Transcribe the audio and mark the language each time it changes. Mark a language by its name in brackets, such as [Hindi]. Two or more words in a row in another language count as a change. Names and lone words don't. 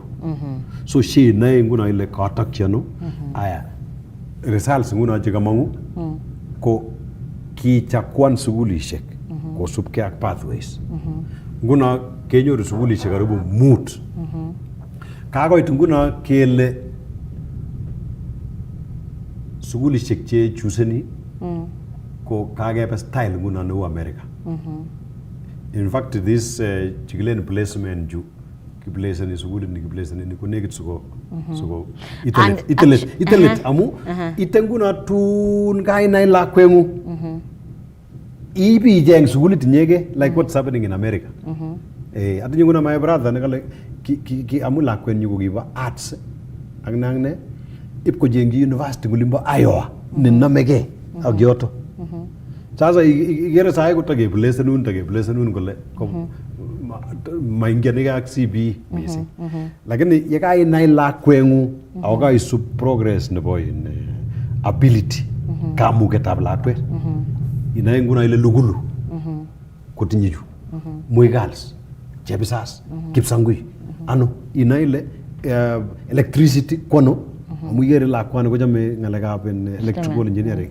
[Kalenjin] So sheinai nguno ile katokyi ano. Aya results nguno chekamong'u ko kichakwan sukulishek kosubkei ak pathways. Nguno kenyoru sukulishek karibu 5. Kakoit nguno kele sukulishek che chuseni ko kakebe style nguno neu America. [English] In fact this [Kalenjin] chikilen placement ju kiplaceni sukulit ni kiplaceni ni konekit suko itelet amu ite nguno tun kainai lakweng'ung ibi icheng sukulit inyege [English] like what's happening in America. [Kalenjin] Atinye nguno [English] my brother [Kalenjin] nekale amu lakwenyu kokibo arts ak nangne ipkojengyi university ngulimbo Iowa nenomegei ak yoto. Sasa igere sahi kotakeplacenun kole maingianike ak CBE missing. Lakini yekainai lakweng'ung ako kaisub progress nebo ability kamuketab lakwet inae nguno ile lugulu kotinye chu Muigals, Chebisas, Kipsangui ano inae ile electricity kono amu igere lakwani kochome ng'alekab [English] electrical engineering.